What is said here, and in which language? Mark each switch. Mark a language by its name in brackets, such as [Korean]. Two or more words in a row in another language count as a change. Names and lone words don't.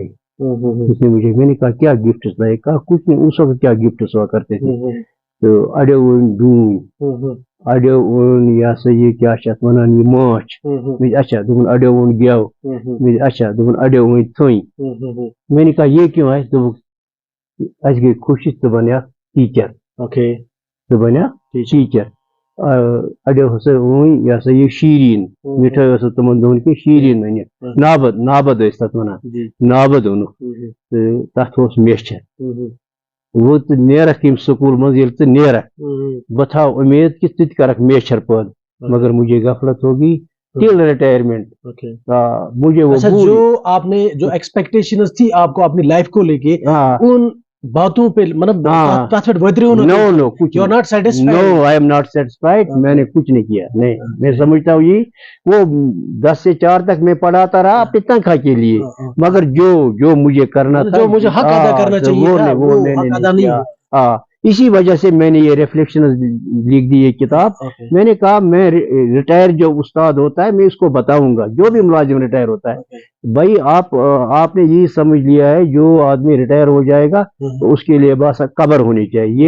[Urdu] اس نے مجھے، میں نے کہا کیا گفٹ لائے؟ کہا کچھ نہیں، اس وقت کیا گفٹ ہوا کرتے تھے، تو [Kashmiri] अड़े या ये क्या वन माछ अच्छा दोपन अड़े गेव अच्छा दोपन अड़े थोई। [Urdu] میں نے کہا یہ کیوں ہے? [Kashmiri] तो अस गई खुशी तो बनिया टीचर। [English] ओके [Kashmiri] तो बनिया टीचर। अड़ो हसा ये शीरीन मिठाई तमन दोन के शीरीन वन नाबद तथ वन नाबद ओन तथ मेचर वो तो नेरक यम स्कूल मज तो नेरक बह थाव उम्मीद कि तुत करक मेचर पद, [Urdu] مگر مجھے غفلت ہوگی ٹِل ریٹائرمنٹ. مجھے وہ اچھا، جو آپ نے جو ایکسپیکٹیشنز تھی آپ کو اپنی لائف کو لے کے، ان باتوں پے مطلب نو کچھ [English] You are not satisfied? No I am not satisfied. [Urdu] میں نے کچھ نہیں کیا، نہیں۔ میں سمجھتا ہوں یہ وہ 10 سے 4 تک میں پڑھاتا رہا اپنی تنخواہ کے لیے، مگر جو مجھے کرنا تھا, جو مجھے حق ادا کرنا چاہیے تھا، وہ میں نے حق ادا نہیں ہوا. اسی وجہ سے میں نے یہ ریفلیکشن لکھ دی یہ کتاب. میں نے کہا میں ریٹائر جو استاد ہوتا ہے میں اس کو بتاؤں گا، جو بھی ملازم ریٹائر ہوتا ہے، بھائی آپ نے یہ سمجھ لیا ہے جو آدمی ریٹائر ہو جائے گا تو اس کے لیے بس قبر ہونی چاہیے.